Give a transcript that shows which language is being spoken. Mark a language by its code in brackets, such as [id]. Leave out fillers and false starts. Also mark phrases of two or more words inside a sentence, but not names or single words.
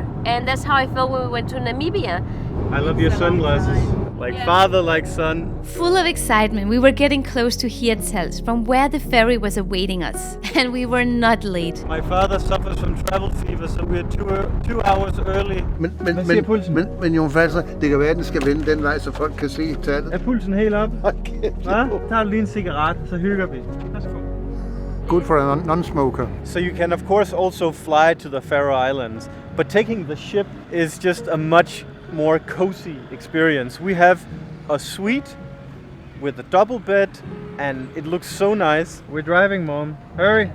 [en] And that's how I felt when we went to Namibia. I love your sunglasses. Like father, like son. Full of excitement, we were getting close to Hirtshals, from where the ferry was awaiting us. And we were not late. My father suffers from travel fever, so we're 2 hours early. [da] Men Jon Falser, det kan være, at den skal vende den vej, så folk kan se tallet. Er pulsen helt op? Okay. Tager du lige en cigaret, så hygger vi. Værsgo. [en] Good for a non-smoker. So you can of course also fly to the Faroe Islands, but taking the ship is just a much more cozy experience. We have a suite with a double bed and it looks so nice. We're driving, Mom. Hurry!